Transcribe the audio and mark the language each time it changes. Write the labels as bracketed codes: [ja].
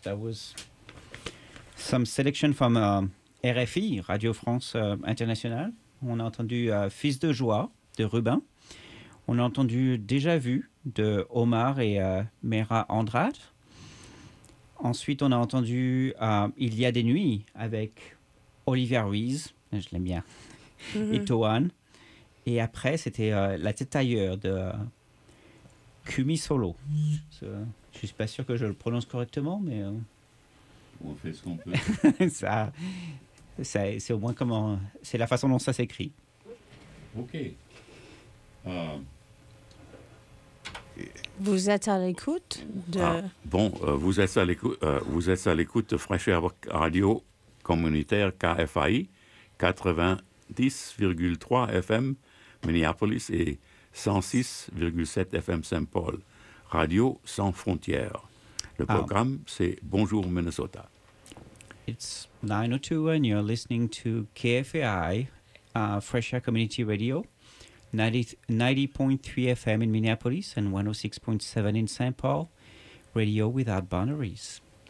[en] That was some selection from RFI, Radio France Internationale. [fr] On a entendu Fils de joie de Rubin. On a entendu Déjà vu de Omar et Mera Andrade. Ensuite, on a entendu Il y a des nuits avec Olivia Ruiz. Je l'aime bien. Mm-hmm. Et Toan. Et après, c'était La tête ailleurs de Kumi Solo. Je ne suis pas sûr que je le prononce correctement, mais... On fait ce qu'on peut. ça, c'est au moins comment... C'est la façon dont ça s'écrit. OK. Vous êtes à l'écoute de... Vous êtes à l'écoute, de Fresh Air Radio communautaire KFAI 90,3 FM Minneapolis et 106,7 FM Saint-Paul, Radio Sans Frontières. Le programme, c'est Bonjour Minnesota. [en] It's 9:02 and you're listening to KFAI, Fresh Air Community Radio, 90.3 FM in Minneapolis and 106.7 in Saint Paul, Radio Without Boundaries.